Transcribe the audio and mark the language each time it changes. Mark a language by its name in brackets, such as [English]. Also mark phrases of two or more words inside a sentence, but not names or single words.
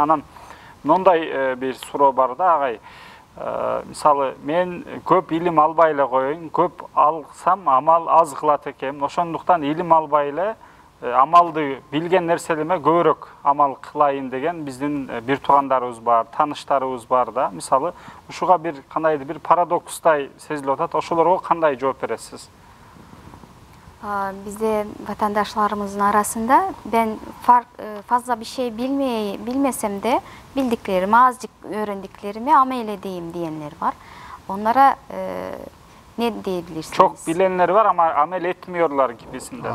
[Kyrgyz] Анан мындай бир суроо бар да, агай. Мисалы мен көп илим албай эле коеюн, көп алсам амал аз кылат экенмин. Ошондуктан илим албай эле амалды билген нерселеме көбүрөөк амал кылайын деген биздин бир туугандарыбыз бар, тааныштарыбыз бар да. Мисалы ушуга бир кандайдыр бир парадокстай сезилип атат. Ошолорго кандай жооп бересиз? [Turkish] Bizde vatandaşlarımızın arasında ben fazla bir şey bilmesem de bildiklerimi, azıcık öğrendiklerimi amel edeyim diyenler var. Onlara ne diyebilirsiniz? Çok bilenler var ama amel etmiyorlar gibisinden.